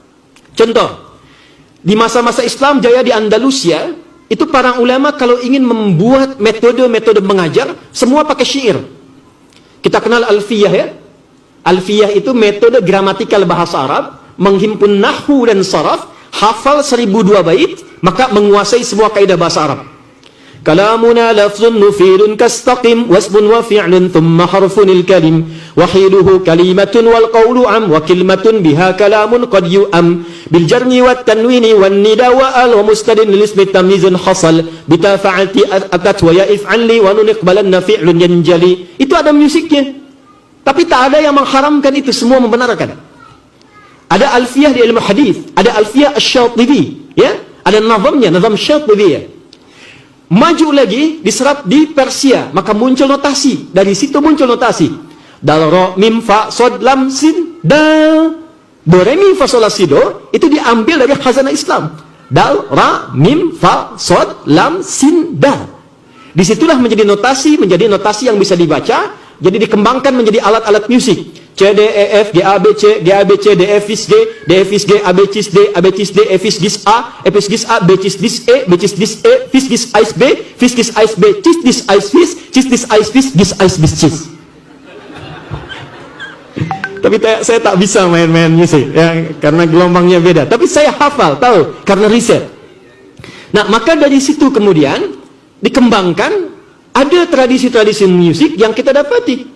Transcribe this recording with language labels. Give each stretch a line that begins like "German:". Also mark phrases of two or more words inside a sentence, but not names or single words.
Indonesian: Contoh, di masa-masa Islam jaya di Andalusia, itu para ulama kalau ingin membuat metode-metode mengajar, semua pakai syair. Kita kenal alfiyah ya. Alfiyah itu metode gramatikal bahasa Arab, menghimpun nahwu dan saraf, hafal 1002 bait, maka menguasai semua kaidah bahasa Arab.
Arabic: كلامنا لفظ مفيد كاستقم واسم وفعل ثم حرف الكلم واحده كلمة والقول عم وكلمة بها كلام قد يؤم بالجر والتنوين والندا وأل ومسند للاسم تمييز حصل بتا فعلت وأتت ويا افعلي ونون أقبلن فعل ينجلي.
Indonesian: Itu ada musiknya. Tapi tak ada yang mengharamkan itu, semua membenarkan. Ada alfiyah di ilmu hadis, ada alfiyah asy-Syatibi, ya? Ada nazamnya, nazam Syatibi ya. maju lagi, diserap di Persia, maka muncul notasi. Dari situ muncul notasi. Dal, ro, mim, fa, sod, lam, sin, dal. Do, re, mi, fa, sol, la, si, do, itu diambil dari khazanah Islam. Dal, ra, mim, fa, sod, lam, sin, dal. Disitulah menjadi notasi yang bisa dibaca, jadi dikembangkan menjadi alat-alat musik. C, D, E, F, G, A, B, C, G, A, B, C, D, F, is G, D, F, is G, A, B, cis D, A, B, cis D, F, is gis A, F, is gis A, B, cis dis E, B, cis dis E, fis, gis, ais, B, fis, gis, ais, B, cis, dis, ais, fis, cis, dis, ais, fis, gis, ais, bis, cis. Tapi saya tak bisa main-main musik, ya, karena gelombangnya beda. Tapi saya hafal, tahu, karena riset. Nah, maka dari situ kemudian dikembangkan, ada tradisi-tradisi musik yang kita dapati.